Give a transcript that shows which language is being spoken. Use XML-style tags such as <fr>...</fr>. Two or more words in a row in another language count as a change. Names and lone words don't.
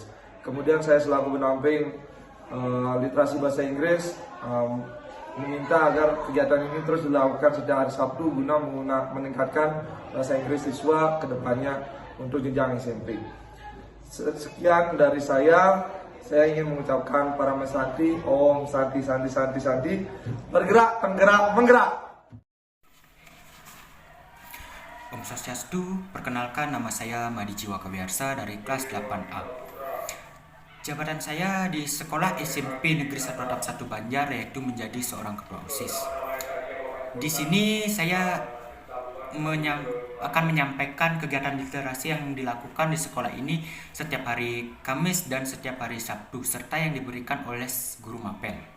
<id>Kemudian saya selaku pendamping literasi bahasa Inggris meminta agar kegiatan ini terus dilakukan setiap hari Sabtu guna meningkatkan bahasa Inggris siswa ke depannya untuk jenjang SMP. Sekian dari saya saya ingin mengucapkan para mesanti,</id> <ban>Om Santi Santi Santi</ban> <id>Santi, bergerak, penggerak, menggerak.</id> <ban>Om Swastiastu,</ban> <id>perkenalkan nama saya Madi Jiwa Kawiarsa dari kelas 8A. Jabatan saya di sekolah SMP Negeri 1 Atap 1 Banjar yaitu menjadi seorang ketua OSIS. Di sini saya akan menyampaikan kegiatan literasi yang dilakukan di sekolah ini setiap hari Kamis dan setiap hari Sabtu, serta yang diberikan oleh guru mapel.</id>